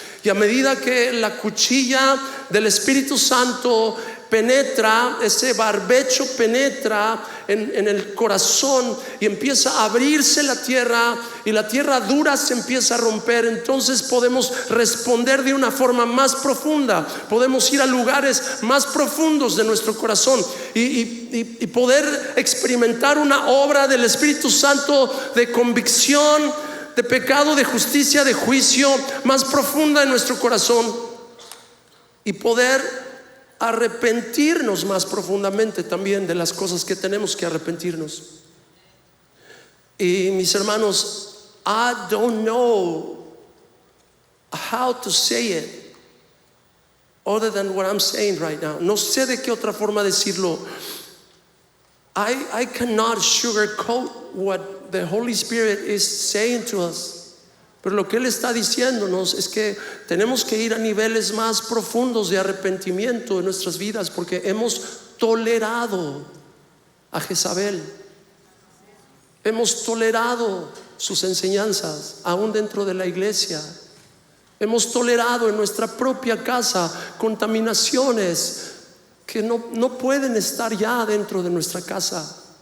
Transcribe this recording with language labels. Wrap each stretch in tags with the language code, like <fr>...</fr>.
<es>Y a medida que la cuchilla del Espíritu Santo penetra, ese barbecho penetra en el corazón y empieza a abrirse la tierra, y la tierra dura se empieza a romper, entonces podemos responder de una forma más profunda, podemos ir a lugares más profundos de nuestro corazón y poder experimentar una obra del Espíritu Santo de convicción, de pecado, de justicia, de juicio más profunda en nuestro corazón, y poder arrepentirnos más profundamente también de las cosas que tenemos que arrepentirnos. Y mis hermanos,</es> <en>I don't know how to say it other than what I'm saying right now.</en> <es>No sé de qué otra forma decirlo.</es> <en>I cannot sugarcoat what the Holy Spirit is saying to us.</en> <es>Pero lo que Él está diciéndonos es que tenemos que ir a niveles más profundos de arrepentimiento en nuestras vidas, porque hemos tolerado a Jezabel, hemos tolerado sus enseñanzas aún dentro de la iglesia, hemos tolerado en nuestra propia casa contaminaciones que no pueden estar ya dentro de nuestra casa.</es>